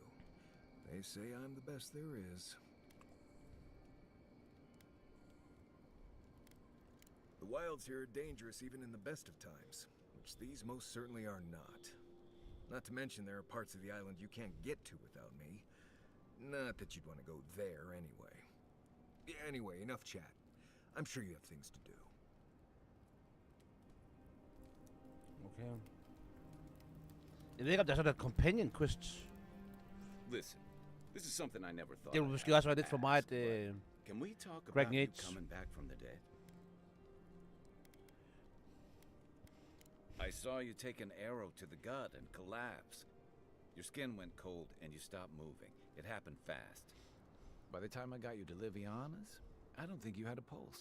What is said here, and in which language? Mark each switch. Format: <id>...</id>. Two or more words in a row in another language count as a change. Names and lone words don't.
<en>They say I'm the best there is. The wilds here are dangerous even in the best of times, which these most certainly are not. Not to mention there are parts of the island you can't get to without me. Not that you'd want to go there anyway. Anyway, enough chat. I'm sure you have things to do. Okay.</en> <da>Jeg ved ikke, om der er sådan en</da> <en>companion quest. Listen, this is something I never thought.</en> <da>Det ville måske også være lidt for meget,</da> <en>Can we talk Greg about you Yates. coming back from the dead? I saw you take an arrow to the gut and collapse. Your skin went cold and you stopped moving. It happened fast. By the time I got you to Liviana's, I don't think you had a pulse.</en>